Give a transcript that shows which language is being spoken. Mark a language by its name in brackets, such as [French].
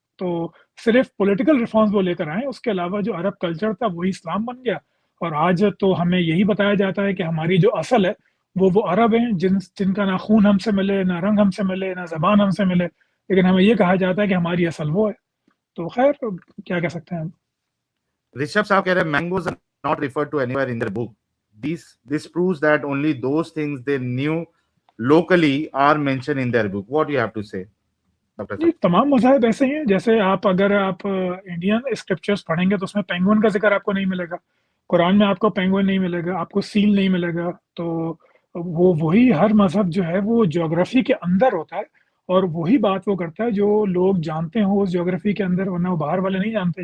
[Urdu] تو صرف political reforms وہ لے کر آئے، اس کے علاوہ جو عرب کلچر تھا وہی اسلام بن گیا. اور آج تو ہمیں یہی بتایا جاتا ہے کہ ہماری جو اصل ہے وہ عرب ہیں، جن کا نہ خون ہم سے ملے، نہ رنگ ہم سے ملے، نہ زبان ہم سے ملے، لیکن ہمیں یہ کہا جاتا ہے کہ ہماری اصل وہ ہے. تو خیر کیا کہہ سکتے ہیں ہم. رشب صاحب کہہ رہے ہیں [English] mangoes are not referred to anywhere in their book. This proves that only those things they knew locally are mentioned in their book. What do you have to say, Dr. [Urdu] جی صاحب؟ تمام مذاہب ایسے ہی ہیں. جیسے اگر آپ انڈین اسکرپچرز پڑھیں گے تو اس میں پینگوئن کا ذکر آپ کو نہیں ملے گا. قرآن میں آپ کو پینگوئن نہیں ملے گا، آپ کو سیل نہیں ملے گا. تو وہی ہر مذہب جو ہے وہ جغرافی کے اندر ہوتا ہے، اور وہی بات وہ کرتا ہے جو لوگ جانتے ہوں اس جغرافی کے اندر، ورنہ وہ باہر والے نہیں جانتے.